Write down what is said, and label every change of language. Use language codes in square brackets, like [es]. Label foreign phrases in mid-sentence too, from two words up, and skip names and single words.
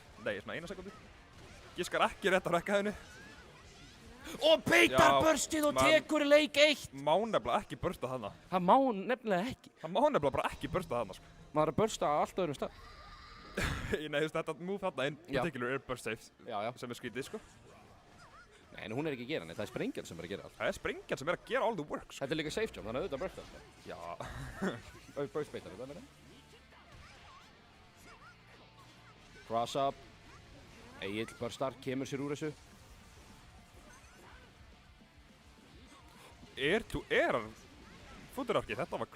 [is] Nei, svona 1 sekúndu. Giskar ekki rétt á rekkaðinu. Og beitar Já, burstið og man- tekur leik 1. Má nefnilega ekki bursta þarna. Það má nefnilega ekki. Hann má nefnilega bara ekki bursta þarna, sko. Maður er að bursta á allt öðrum stað. Nei, þú veist, þetta move þarna in Já. [en] particular er burst safe, [is] Já. sem er skrítið, sko. Nei, en hún er ekki að gera neitt. Það er sprengjan sem er að gera allt. Það er sprengjan sem er að gera [en] all the work, [is] sko. Þetta er líka [en] safe jump, [is] þannig að auðvitað bursta. Já. Burst beitar þetta, meina. [en] Cross up. [is] Egill burstar, kemur sér úr þessu. Er hann footerarki, þetta var crazy, sko.